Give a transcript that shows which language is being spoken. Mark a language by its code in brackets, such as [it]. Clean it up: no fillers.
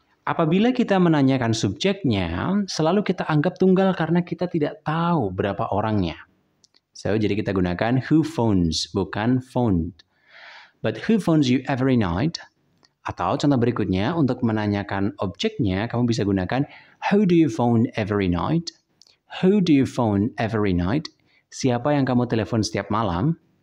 [id] Apabila kita menanyakan subjeknya, selalu kita anggap tunggal karena kita tidak tahu berapa orangnya. So, jadi kita gunakan [en] who phones, [id] bukan phoned. [en] But who phones you every night? [id] Atau contoh berikutnya, untuk menanyakan objeknya, kamu bisa gunakan [en] who do you phone every night? Who do you phone every night? [id] Siapa yang kamu telepon setiap malam?